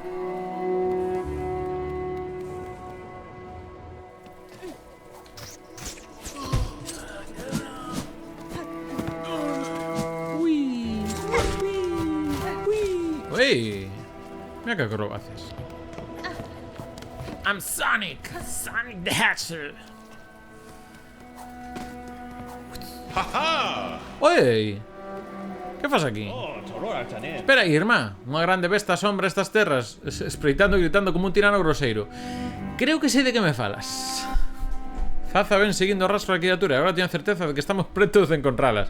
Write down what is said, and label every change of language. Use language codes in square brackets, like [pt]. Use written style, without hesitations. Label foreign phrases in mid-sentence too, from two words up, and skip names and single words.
[gl] Ui. Mira que acrobacias. [en] I'm Sonic. Sonic the Hedgehog. Haha! [gl] Oi. Que faz aquí? Oh, Torora Tanen. Espera aí, irmá. Unha grande besta sombra estas terras, espreitando e gritando como un tirano groseiro. Creo que sei de que me falas. Zaza ven seguindo o rastro da criatura e agora teño certeza de que estamos pretos de encontralas.